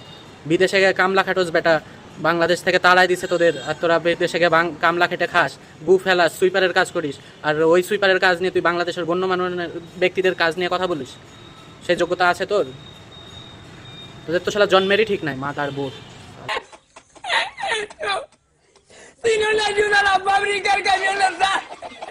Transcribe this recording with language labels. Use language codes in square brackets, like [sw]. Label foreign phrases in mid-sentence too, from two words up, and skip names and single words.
[bn] বিদেশে গিয়ে কামলা খাটোস বেটা, বাংলাদেশ থেকে তাড়াই দিছে তোদের, আর তোরা বিদেশে গিয়ে কামলা খেটে খাস, গু ফেলাস, সুইপারের কাজ করিস, আর ওই সুইপারের কাজ নিয়ে তুই বাংলাদেশের গণ্যমান্য ব্যক্তিদের কাজ নিয়ে কথা বলিস? সেই যোগ্যতা আছে তোর? তোদের তো শালা জন্মেরই ঠিক নাই, মাতার বোর। [es] Si no le ayuda a la fábrica, el camión le da.